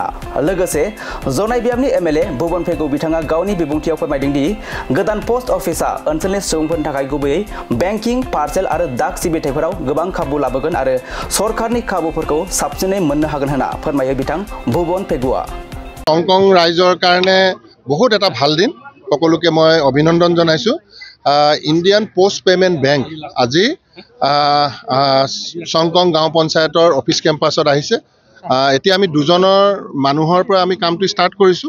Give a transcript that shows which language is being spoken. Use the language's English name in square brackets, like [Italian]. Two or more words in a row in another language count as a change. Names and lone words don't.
[Bodo] लोगोसे जनाय बियाबनि एमएलए भुबन पेगु बिथाङा गावनि बिबुंथियाव फोरमायदों दि गोदान पोस्ट अफिसआ ओनसोलनि सुबुंफोरनि थाखाय गुबैयै [English] banking parcel [Bodo] आरो डाक सिबिथायफोराव गोबां खाबु लाबोगोन आरो सरकारनि खाबुफोरखौ साबसिनै मोननो हागोन होनना फोरमायो बिथां भुबन पेगुआ। [Assamese] हংকং ৰাইজৰ কাৰণে বহুত এটা ভাল দিন সকলোকে মই অভিনন্দন জনাইছো। ইণ্ডিয়ান পোষ্ট পেমেণ্ট বেংক আজি চংকং গাঁও পঞ্চায়তৰ অফিচ কেম্পাছত আহিছে। এতিয়া আমি দুজনৰ মানুহৰ পৰা আমি কামটো ষ্টাৰ্ট কৰিছোঁ।